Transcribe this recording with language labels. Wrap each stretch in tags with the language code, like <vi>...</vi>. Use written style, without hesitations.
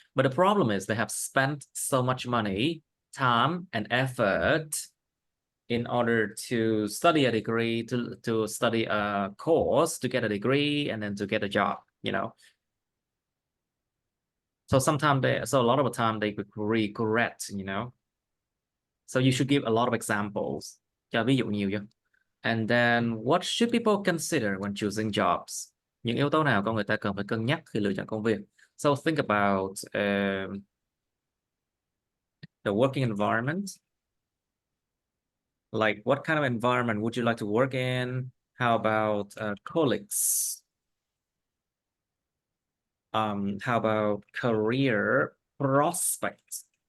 <en>But the problem is they have spent so much money, time, and effort in order to study a degree, to study a course, to get a degree, and then to get a job, you know. So a lot of the time they regret, you know. So you should give a lot of examples.</en> <vi>Cho ví dụ nhiều chứ.</vi> <en>And then what should people consider when choosing jobs?</en> <vi>Những yếu tố nào con người ta cần phải cân nhắc khi lựa chọn công việc?</vi> <en>So think about the working environment. Like what kind of environment would you like to work in? How about colleagues? How about career prospects?</en>